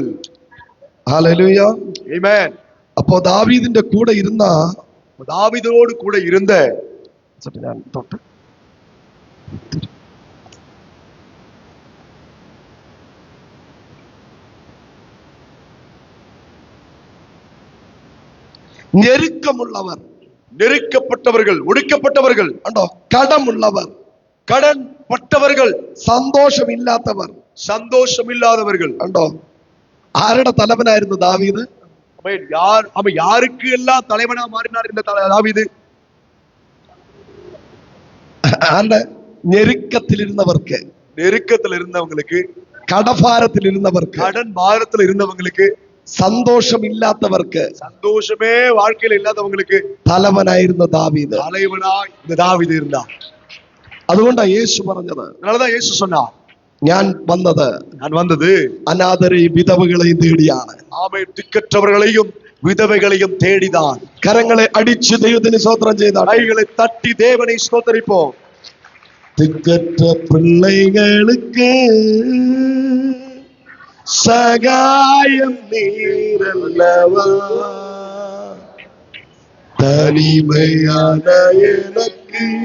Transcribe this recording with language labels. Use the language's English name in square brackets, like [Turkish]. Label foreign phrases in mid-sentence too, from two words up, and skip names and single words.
[Malayalam] ഹല്ലേലൂയ. [Tamil] ஆமென். [Malayalam] അപ്പോ ദാവീദിന്റെ കൂടെ ഇരുന്ന [Tamil] தாவீதோடு கூட இருந்த [Malayalam] ഞാൻ തൊട്ട് ഞെരുക്കമുള്ളവർ, [Tamil] நெருக்கப்பட்டவர்கள், ஒடுக்கப்பட்டவர்கள், [Malayalam] ഉണ്ടോ? കടമുള്ളവർ, [Tamil] கடன் பட்டவர்கள், [Malayalam] സന്തോഷമില്ലാത്തവർ, [Tamil] சந்தோஷம் இல்லாதவர்கள். [Malayalam] ഉണ്ടോ? ആരുടെ തലവനായിരുന്നു ദാവീദ്? [Tamil] அவன் யாருக்கு எல்லாம் தலைவனா மாறினார் இந்த தாவீது? [Malayalam] ആരുടെ? ഞെരുക്കത്തിലിരുന്നവർക്ക്, [Tamil] நெருக்கத்தில் இருந்தவங்களுக்கு, [Malayalam] കടഭാരത്തിലിരുന്നവർക്ക്, [Tamil] கடன் பாரத்தில் இருந்தவங்களுக்கு, [Malayalam] സന്തോഷമില്ലാത്തവർക്ക് [Tamil] சந்தோஷமே வாழ்க்கையில இல்லாதவங்களுக்கு [Malayalam] തലവനായിരുന്ന ദാവീദ്. [Tamil] தலைவனாய் இந்த தாவீது இருந்தான். [Malayalam] അതുകൊണ്ടാ യേശു പറഞ്ഞത്, [Tamil] அதனாலதான் இயேசு சொன்னார், [Malayalam] ഞാൻ വന്നത് [Tamil] நான் வந்தது [Malayalam] അനാഥരെയും വിധവകളെയും തേടിയാണ്. [Tamil] ஆமென், திக்கற்றவர்களையும் விதவைகளையும் தேடிதான். [Malayalam] കരങ്ങളെ അടിച്ച് ദൈവത്തിന് സ്തോത്രം ചെയ്താണ്. [Tamil] கைகளை தட்டி தேவனை ஸ்தோத்தரிப்போம். திக்கற்ற பிள்ளைகளுக்கு சகாயம் நீரல்லவா, தனிமையான எனக்கு